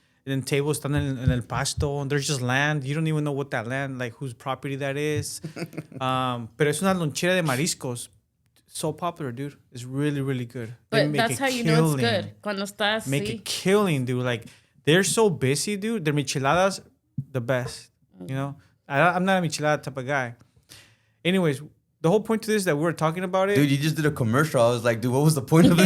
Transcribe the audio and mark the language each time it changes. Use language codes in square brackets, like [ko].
[en] And then tables [es] están en el pasto. [en] And there's just land. You don't even know what that land, like whose property that is. [es] Pero es una lonchera de mariscos. [en] So popular, dude. It's really, really good. But that's how you know it's good. [es] Cuando estás [en] Make it killing, dude. Like, they're so busy, dude. Their micheladas, the best. You know? I'm not a michelada type of guy. Anyways, the whole point to this that we were talking about it. Dude, you just did a commercial. I was like, dude, what was the point of this?